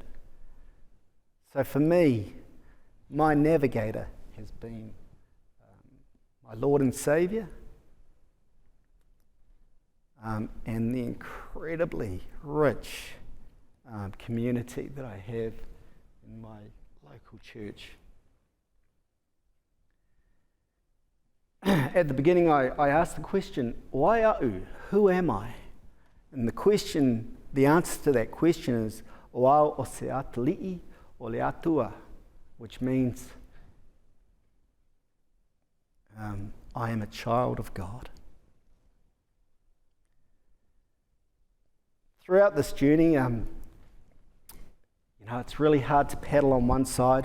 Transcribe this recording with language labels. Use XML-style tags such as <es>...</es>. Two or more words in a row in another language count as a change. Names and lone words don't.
<en>So for me, my navigator has been my Lord and Saviour, and the incredibly rich community that I have in my local church. At the beginning, I asked the question,</en> <sm>wai a'u,</sm> <en>who am I? And the answer to that question is,</en> <sm>o au o se atali'i o le atua,</sm> <en>which means, I am a child of God. Throughout this journey, it's really hard to paddle on one side.</en>